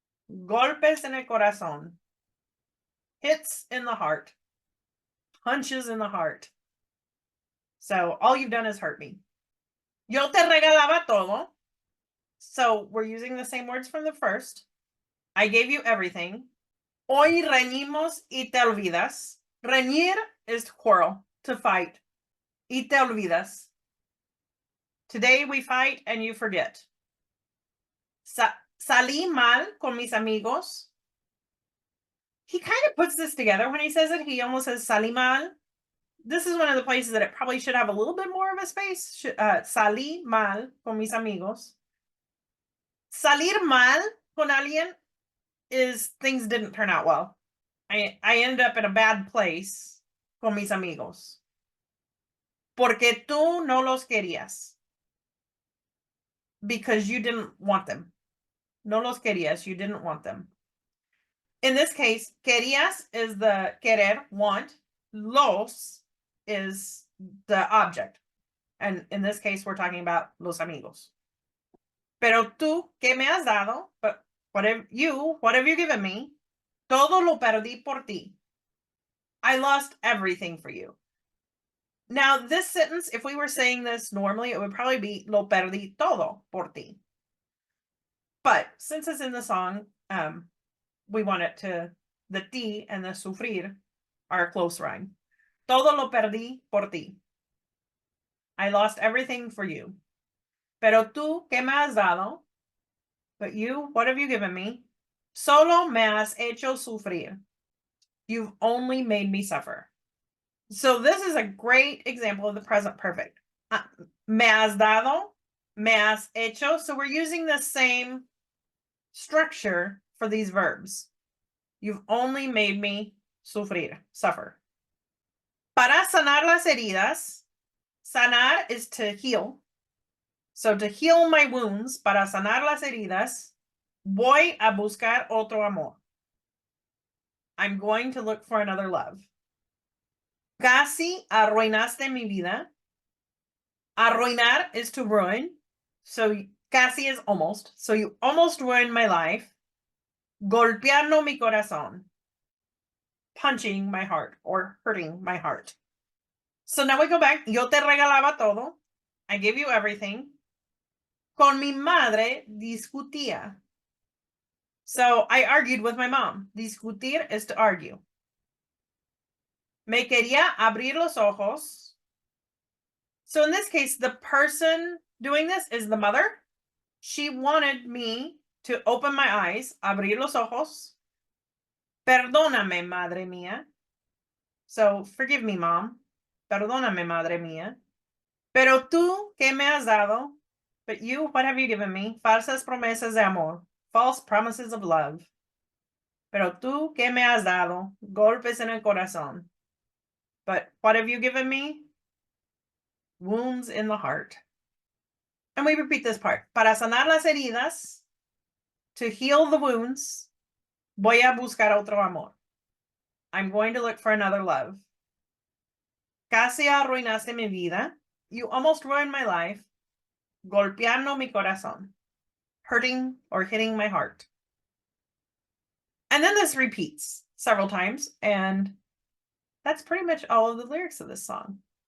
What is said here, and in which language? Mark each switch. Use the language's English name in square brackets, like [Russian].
[Spanish] Golpes en el corazón. [English] Hits in the heart. Punches in the heart. So all you've done is hurt me. [Spanish] Yo te regalaba todo. [English] So we're using the same words from the first. I gave you everything. [Spanish] Hoy reñimos y te olvidas. [English] Reñir is to quarrel, to fight. [Spanish] Y te olvidas. [English] Today we fight and you forget. [Spanish] Salí mal con mis amigos. [English] He kind of puts this together when he says it. He almost says [Spanish] salí mal. [English] This is one of the places that it probably should have a little bit more of a space. [Spanish] Salí mal con mis amigos. Salir mal con alguien [English] is things didn't turn out well. I ended up in a bad place [Spanish] con mis amigos. Porque tú no los querías. [English] Because you didn't want them. [Spanish] No los querías, [English] you didn't want them. In this case, querías is the querer, want. Los is the object. And in this case, we're talking about los amigos. [Spanish] Pero tú, ¿qué me has dado? [English] But what have you given me? [Spanish] Todo lo perdí por ti. [English] I lost everything for you. Now, this sentence, if we were saying this normally, it would probably be [Spanish] lo perdí todo por ti. [English] But since it's in the song, we want it to, the ti and the sufrir are a close rhyme. [Spanish] Todo lo perdí por ti. [English] I lost everything for you. [Spanish] Pero tú, ¿qué me has dado? [English] But you, what have you given me? [Spanish] Solo me has hecho sufrir. [English] You've only made me suffer. So this is a great example of the present perfect. [Spanish] Me has dado, me has hecho. [English] So we're using the same structure for these verbs. You've only made me suffer. [Spanish] Para sanar las heridas, sanar [English] is to heal. So to heal my wounds, [Spanish] para sanar las heridas, voy a buscar otro amor. [English] I'm going to look for another love. [Spanish] Casi arruinaste mi vida. [English] Arruinar is to ruin. So casi is almost. So you almost ruined my life. [Spanish] Golpeando mi corazón. [English] Punching my heart or hurting my heart. So now we go back. [Spanish] Yo te regalaba todo. [English] I gave you everything. [Spanish] Con mi madre discutía. [English] So I argued with my mom. Discutir is to argue. [Spanish] Me quería abrir los ojos. [English] So in this case, the person doing this is the mother. She wanted me to open my eyes, [Spanish] abrir los ojos. Perdóname, madre mía. [English] So forgive me, mom. [Spanish] Perdóname, madre mía. Pero tú, ¿qué me has dado? [English] But you, what have you given me? [Spanish] Falsas promesas de amor. [English] False promises of love. [Spanish] Pero tú, ¿qué me has dado? Golpes en el corazón. [English] But what have you given me? Wounds in the heart. And we repeat this part. [Spanish] Para sanar las heridas, [English] to heal the wounds, [Spanish] voy a buscar otro amor. [English] I'm going to look for another love. [Spanish] Casi arruinaste mi vida. [English] You almost ruined my life. [Spanish] Golpeando mi corazón. [English] Hurting or hitting my heart. And then this repeats several times, and that's pretty much all of the lyrics of this song.